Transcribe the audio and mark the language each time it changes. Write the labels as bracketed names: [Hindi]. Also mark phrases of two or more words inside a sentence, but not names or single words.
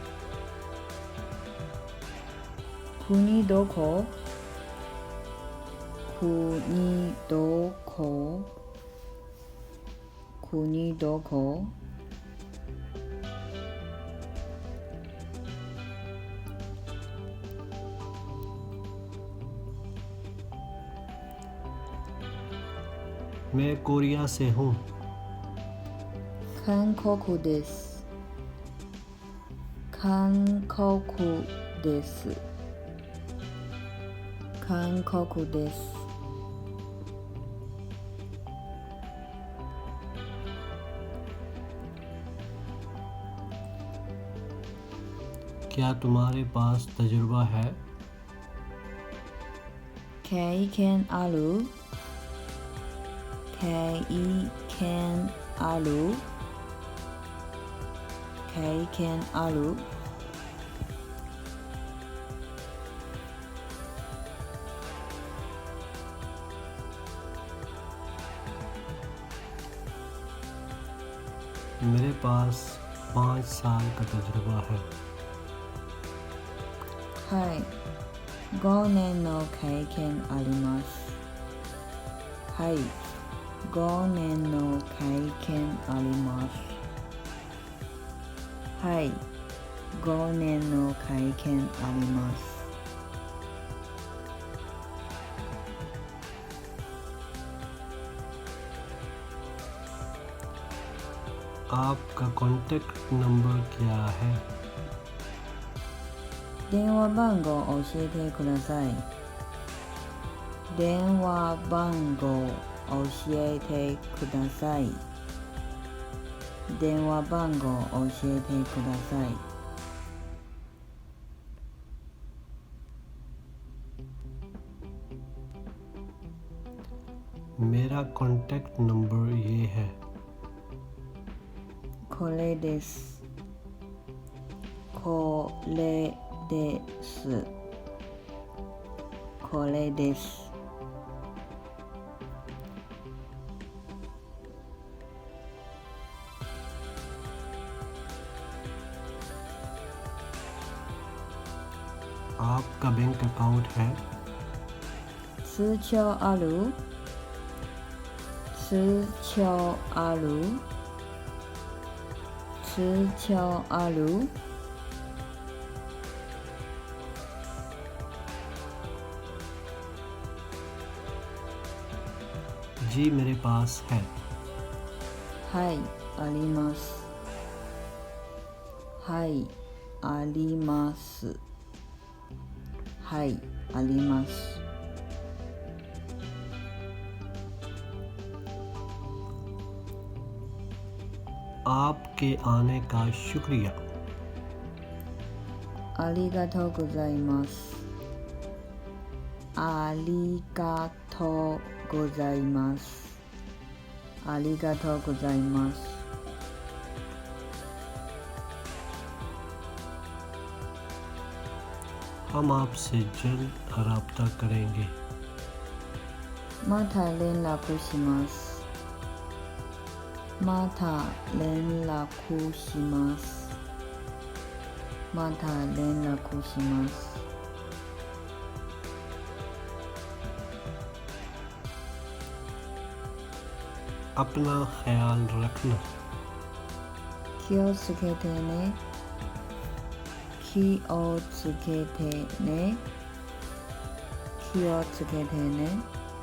[Japanese] 国どこ？国どこ？国どこ？ [Hindi] मैं कोरिया से हूँ। [Japanese] 韓国です。韓国です。韓国です。 [Hindi] क्या तुम्हारे पास तजुर्बा है। [Japanese] 経験ある？経験ある？経験ある？ [Hindi] मेरे पास 5 साल का तजुर्बा है। [Japanese] はい、5年の経験あります。はい、5年の経験あります。はい、5年の経験あります。 [Hindi] आपका [English] contact number [Hindi] क्या है? [Japanese] 電話番号教えてください。電話番号教えてください。電話番号教えてください。 [Hindi] मेरा [English] contact number [Hindi] ये है। [Japanese] これです。これです。これです。 [Hindi] आपका [English] bank account [Hindi] है? [Japanese] 通帳ある？通帳ある？通帳ある？ [Hindi] जी मेरे पास है। [Japanese] はい、あります。はい、あります。はい、あります。 [Hindi] आपके आने का शुक्रिया। [Japanese] ありがとうございます。ありがとうございます。ありがとうございます。 [Hindi] हम आपसे जल्द राब्ता करेंगे। [Japanese] また連絡します。また連絡します。また連絡します。 [Hindi] अपना ख्याल रखना। [Japanese] 気をつけてね。気をつけてね。気をつけてね。